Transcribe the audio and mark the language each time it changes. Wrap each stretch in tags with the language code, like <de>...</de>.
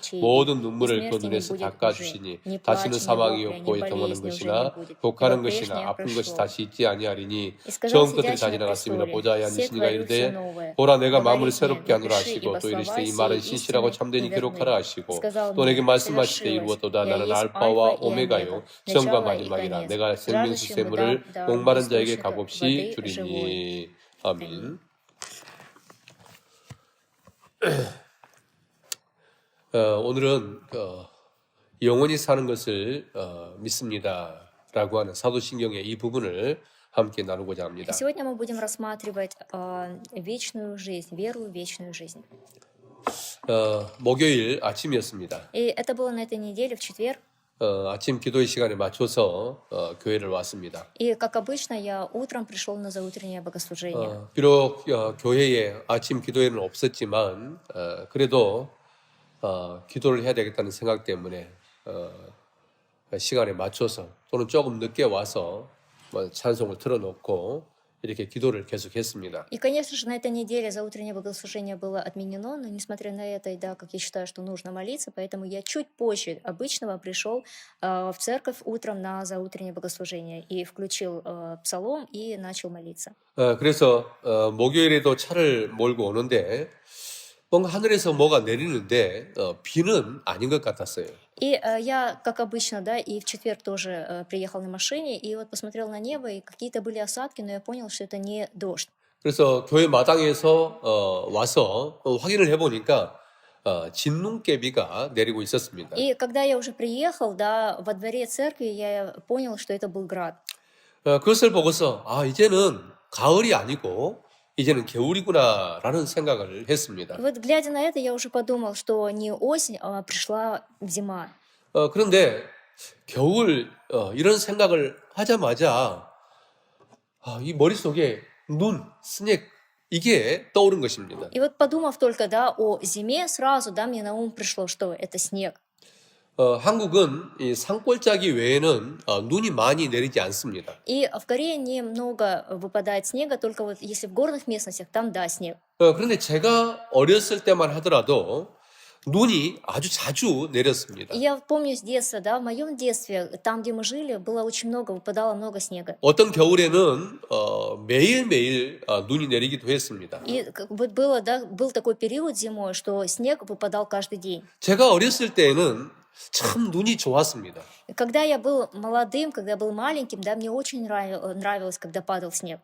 <ko>모든 눈물을 그 눈에서 닦아주시니 다시는 사망이 없고 애통하는 것이나 독하는 것이나 아픈 것이 다시 있지 아니하리니 처음 것들이 다 지나갔으므로 보좌에 앉으시니가 이르되 보라 내가 마음을 새롭게 하노라 하시고 또 이르시되 이 말은 신실하고 참되니 기록하라 하시고 또 내게 말씀하시되 이루었도다 나는 알파와 오메가요 처음과 마지막이라 내가 생명수 샘물을 목마른 자에게 값없이 주리니. 아멘. 오늘은 영원히 사는 것을 믿습니다 라고 하는 사도신경의 이 부분을 함께 나누고자 합니다.</ko> <ru>Сегодня мы будем рассматривать вечную жизнь, веру в вечную жизнь.</ru> <ko>목요일 아침이었습니다.</ko> <ru>И это было на этой неделе, в четверг.</ru> <ko>아침 기도의 시간에 맞춰서 교회를 왔습니다.</ko> <ru>И, как обычно, я утром пришел на заутреннее богослужение.</ru> <ko>비록 교회에 아침 기도회는 없었지만 그래도 기도를 해야 되겠다는 생각 때문에 시간에 맞춰서 또는 조금 늦게 와서 찬송을 틀어놓고 이렇게 기도를 계속했습니다.</ko> <ru>И, конечно же, на этой неделе заутреннее богослужение было отменено, но несмотря на это, и да, как я считаю, что нужно молиться, поэтому я чуть позже обычного пришел в церковь утром на заутреннее богослужение и включил псалом и начал молиться.</ru> <ko>그래서 목요일에도 차를 몰고 오는데 뭔가 하늘에서 뭐가 내리는데 비는 아닌 것 같았어요.</ko> <ru>И я, как обычно, да, и в четверг тоже приехал на машине, и вот посмотрел на небо, и какие-то были осадки, но я понял, что это не дождь.</ru> <ko>그래서 교회 마당에서 와서 확인을 해보니까 진눈깨비가 내리고 있었습니다.</ko> <ru>И когда я уже приехал, да, во дворе церкви, я понял, что это был град.</ru> <ko>그것을 보고서 이제는 가을이 아니고 이제는 겨울이구나라는 생각을 했습니다.</ko> <ru>И вот глядя на это, я уже подумал, что не осень, а пришла зима.</ru> <ko>그런데 겨울 이런 생각을 하자마자 이 머릿속에 눈, 스낵 이게 떠오른 것입니다.</ko> <ru>И вот подумав только, да, о зиме, сразу, да, мне на ум пришло, что это снег.</ru> <ko>한국은 이 산골짜기 외에는 눈이 많이 내리지 않습니다.</ko> <ru>И в Корее немного выпадает снега, только вот если в горных местностях, там, да, снег.</ru> <ko>그런데 제가 어렸을 때만 하더라도 눈이 아주 자주 내렸습니다.</ko> <ru>И я вот помню с детства, да, в моем детстве, там, где мы жили, было очень много, выпадало много снега.</ru> <ko>어떤 겨울에는 매일매일 눈이 내리기도 했습니다.</ko> <ru>И вот было, да, был такой период зимой, что снег выпадал каждый день.</ru> <ko>제가 어렸을 때에는 참 눈이 좋았습니다.</ko> <ru>И когда я был молодым, когда я был маленьким, да, мне очень нравилось, когда падал снег.</ru>